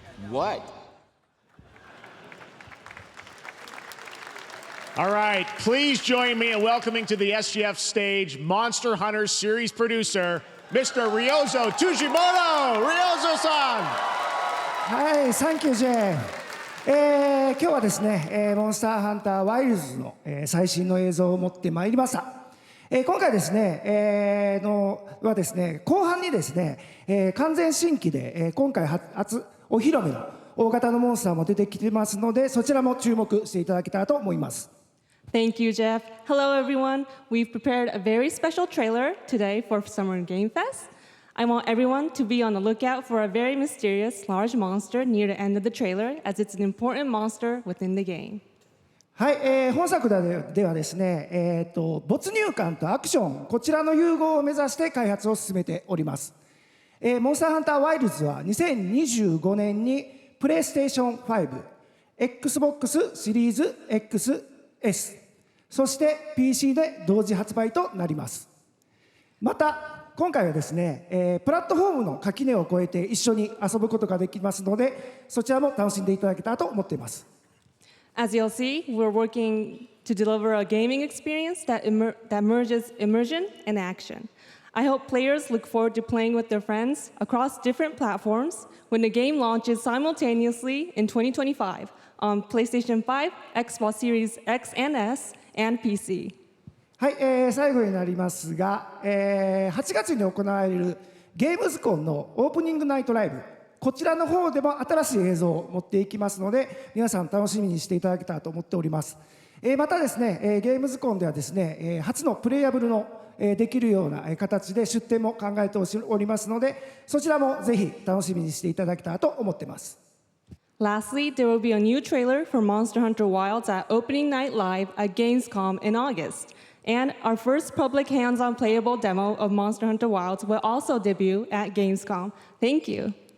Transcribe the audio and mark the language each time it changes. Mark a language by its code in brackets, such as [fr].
[en] What? All right, please join me in welcoming to the SGF stage Monster Hunter series producer, Mr. Ryozo Tujimoto. Ryozo-san! [ja] はい、サンキュージェーン。今日はですね、モンスターハンターワイルズの、最新の映像を持ってまいりました。今回ですね、はですね、後半にですね、完全新規で、今回初お披露目の大型のモンスターも出てきてますので、そちらも注目していただけたらと思います。 [en] Thank you, Jeff. Hello, everyone. We've prepared a very special trailer today for Summer Game Fest. I want everyone to be on the lookout for a very mysterious large monster near the end of the trailer, as it's an important monster within the game. [ja] はい、本作ではですね、没入感とアクション、こちらの融合を目指して開発を進めております。モンスターハンターワイルズは2025年にプレイステーション5、Xbox シリーズ XS、そして PC で同時発売となります。また今回はですね、プラットフォームの垣根を越えて一緒に遊ぶことができますので、そちらも楽しんでいただけたらと思っています。 [en] As you'll see, we're working to deliver a gaming experience that merges immersion and action. I hope players look forward to playing with their friends across different platforms when the game launches simultaneously in 2025 on PlayStation 5, Xbox Series X and S, and PC. [ja] はい、最後になりますが、8月に行われるゲームズコンのオープニングナイトライブ、こちらの方でも新しい映像を持っていきますので、皆さん楽しみにしていただけたらと思っております。またですね、ゲームズコンではですね、初のプレイヤブルのできるような形で出展も考えておりますので、そちらもぜひ楽しみにしていただけたらと思っています。 [en] Lastly, there will be a new trailer for Monster Hunter Wilds at Opening Night Live at Gamescom in August. And our first public hands-on playable demo of Monster Hunter Wilds will also debut at Gamescom. Thank you.